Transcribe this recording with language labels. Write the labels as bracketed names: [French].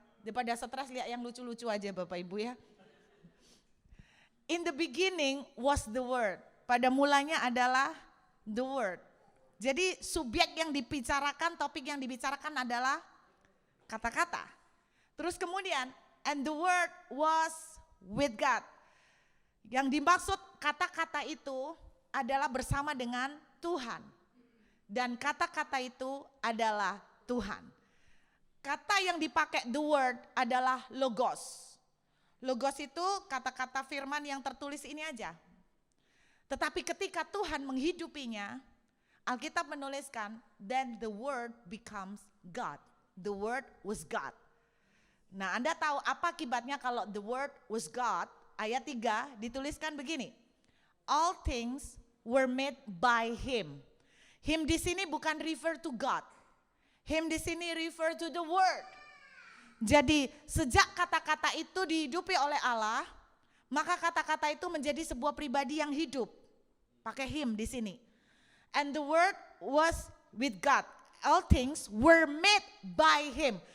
[Indonesian] Daripada stres lihat yang lucu-lucu aja Bapak Ibu ya. [English] In the beginning was the word. [Indonesian] Pada mulanya adalah [English] the word. [Indonesian] Jadi subjek yang dibicarakan, topik yang dibicarakan adalah kata-kata. Terus kemudian, [English] and the word was with God. [Indonesian] Yang dimaksud kata-kata itu adalah bersama dengan Tuhan. Dan kata-kata itu adalah Tuhan. Kata yang dipakai [English] the word [Indonesian] adalah logos. Logos itu kata-kata firman yang tertulis ini aja. Tetapi ketika Tuhan menghidupinya, Alkitab menuliskan, [English] then the word becomes God. The word was God. [Indonesian] Nah, Anda tahu apa akibatnya kalau [English] the word was God? [Indonesian] Ayat 3 dituliskan begini. [English] All things were made by him. Him [Indonesian] di sini bukan [English] refer to God. Him [Indonesian] di sini [English] refer to the word. [Indonesian] Jadi sejak kata-kata itu dihidupi oleh Allah, maka kata-kata itu menjadi sebuah pribadi yang hidup. Pakai him di sini. [English] And the word was with God. All things were made by him.